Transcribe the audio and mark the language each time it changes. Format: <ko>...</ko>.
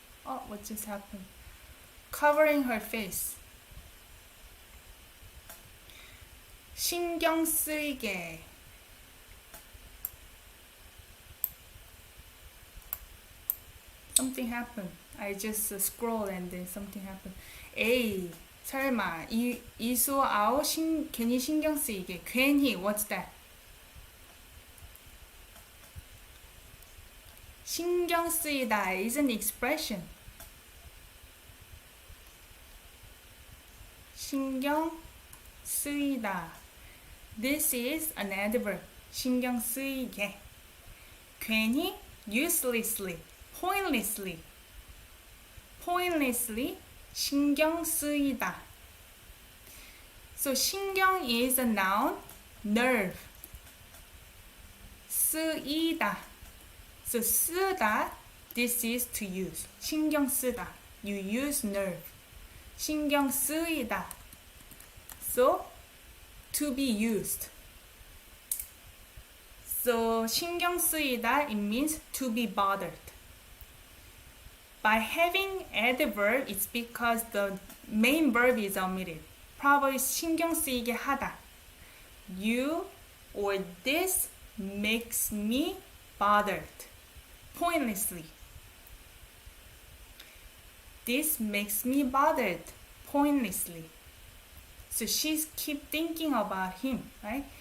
<en>Oh, what just happened? Covering her face.</en> <ko>신경 쓰이게.</ko> <en>Something happened. I just scrolled and then something happened.</en> <ko>A, 설마, 이수 아우 괜히 신경 쓰이게.</ko> <en>괜히, what's that? 신경 쓰이다 is an expression. 신경 쓰이다. This is an adverb.</en> <ko>신경 쓰이게.</ko> <en>괜히, uselessly, pointlessly. Pointlessly, 신경 쓰이다. So 신경 is a noun, nerve.</en> <ko>쓰이다.</ko> <en>So 쓰다, this is to use. 신경 쓰다. You use nerve. 신경 쓰이다. So to be used. So 신경 쓰이다, it means to be bothered. by having added verb, it's because the main verb is omitted. probably</en> <ko>신경 쓰이게 하다.</ko> <en>You or this makes me bothered. Pointlessly. This makes me bothered. Pointlessly. So she's keep thinking about him, right?</en>